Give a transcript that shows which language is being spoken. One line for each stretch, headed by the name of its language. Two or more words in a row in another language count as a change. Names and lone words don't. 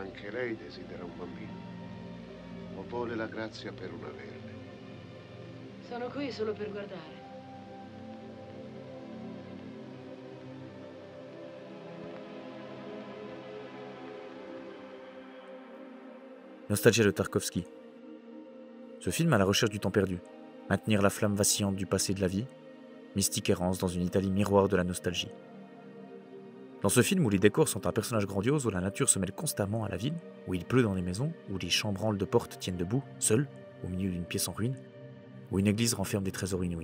Italian: Anche lei desidera un bambino. O vuole la grazia per un averne. Sono qui solo per guardare.
French: Nostalgia de Tarkovsky. Ce film à la recherche du temps perdu, maintenir la flamme vacillante du passé de la vie, mystique errance dans une Italie miroir de la nostalgie. Dans ce film où les décors sont un personnage grandiose, où la nature se mêle constamment à la ville, où il pleut dans les maisons, où les chambranles de portes tiennent debout, seuls, au milieu d'une pièce en ruine, où une église renferme des trésors inouïs.